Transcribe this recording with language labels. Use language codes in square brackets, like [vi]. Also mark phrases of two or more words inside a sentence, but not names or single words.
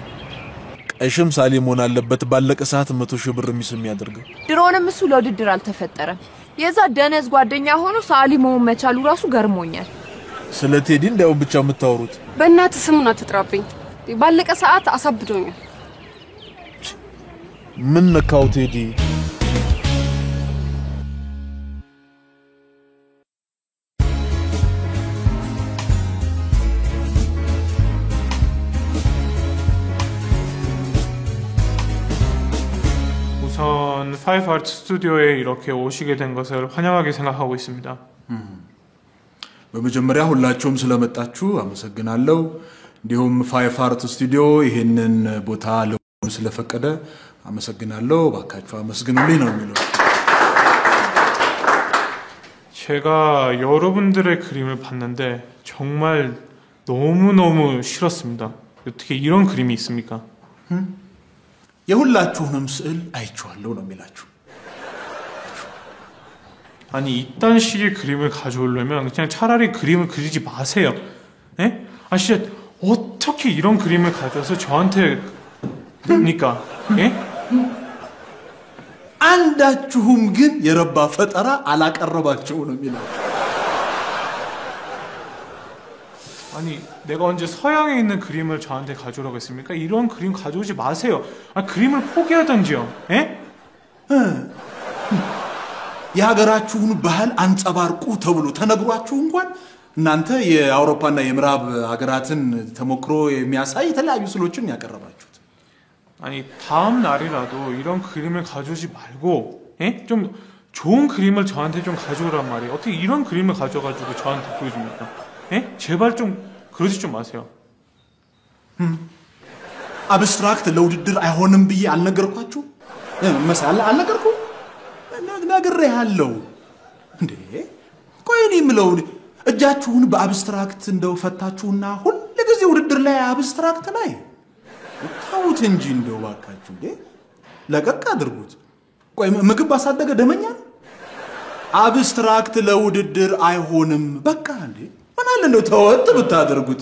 [am] ቀሽም ሳሊሞን አለበት ባለቀ ሰዓት 100,000 ብር ሚስም ያደርገው ድሮንም እሱ ለውድድር አልተፈጠረም የዛ ደነዝ ጓደኛ ሆኖ ሳሊሞን መቻሉ ራሱ ገርሞኛል ስለ ቴዲ እንደው ብቻ የምታወሩት በእናት ስሙን አትጥራብኝ ባለቀ ሰዓት አሳብዶኛል ምን ነካው ቴዲ [ko] 우선 파이브 아트 스튜디오에 이렇게 오시게 된 것을 환영하게 생각하고 있습니다. [am] በመጀመሪያ ሁላችሁም ስለመጣችሁ አመሰግናለሁ እንዲሁም ፋይቭ አርት ስቱዲዮ ይሄንን ቦታ ለሁሉ ስለፈቀደ አመሰግናለሁ ባካችሁ አመስግኑልኝ ነው የሚለው [ko] 제가 여러분들의 그림을 봤는데 정말 너무너무 싫었습니다. 어떻게 이런 그림이 있습니까? [am] የሁላችሁንም ስዕል አይቻለሁ ነው የሚላችሁ [ko] 아니 이딴 식의 그림을 가져오려면 그냥 차라리 그림을 그리지 마세요. 예? 아 진짜 어떻게 이런 그림을 가져와서 저한테 그립니까? 예? [am] አንዳችሁም ግን የረባ ፈጠራ አላቀረባችሁ ነው የሚላችሁ [ko] 아니 내가 언제 서양에 있는 그림을 저한테 가져오라고 했습니까? 이런 그림 가져오지 마세요. 아 그림을 포기하던지요. 예? [am] የሀገራችሁን ባህል አንጸባርቁ ተብሎ ተነግሯችሁ እንኳን እናንተ የአውሮፓና የምዕራብ ሀገራትን ተሞክሮ የሚያሳይ የተለያዩ ስሎችን ያቀርባችሁት [ko] 아니 다음 날이라도 이런 그림을 가져오지 말고 예? 좀 좋은 그림을 저한테 좀 가져오란 말이에요. 어떻게 이런 그림을 가져가지고 저한테 보여줍니까? 예? 제발 좀 그러지 좀 마세요. [am] አብስትራክት ለውድድር አይሆንም ብዬ አልነገርኳችሁ? መሳለ አልነገርኩ? ነግሬሃለሁ እንዴ ቆይ እኔ የምለው እጃችሁን በአብስትራክት እንደው ፈታችሁና ሁሉ ጊዜ ውድድር ላይ አብስትራክት ላይ ታውት እንጂ እንደው ባካችሁ እንዴ ለቀቅ አድርጉት ቆይ ምግብ አሳደገ ደመኛ አብስትራክት ለውድድር አይሆንም በቃ እንዴ ምን አለ እንደው ተወጥ ብታደርጉት